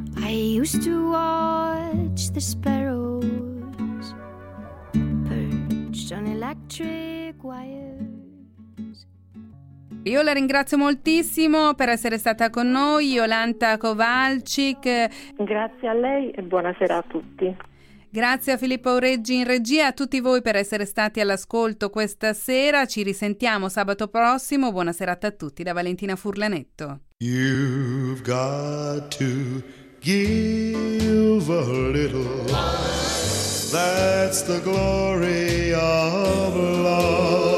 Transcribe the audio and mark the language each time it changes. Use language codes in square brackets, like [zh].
[en] Used to watch the sparrows perched on electric wires. [it] Io la ringrazio moltissimo per essere stata con noi, Jolanta Kowalczyk. Grazie a lei e buonasera a tutti. Grazie a Filippo Reggi in regia, a tutti voi per essere stati all'ascolto questa sera. Ci risentiamo sabato prossimo. Buona serata a tutti da Valentina Furlanetto. [en] You've got to give a little, that's the glory of love.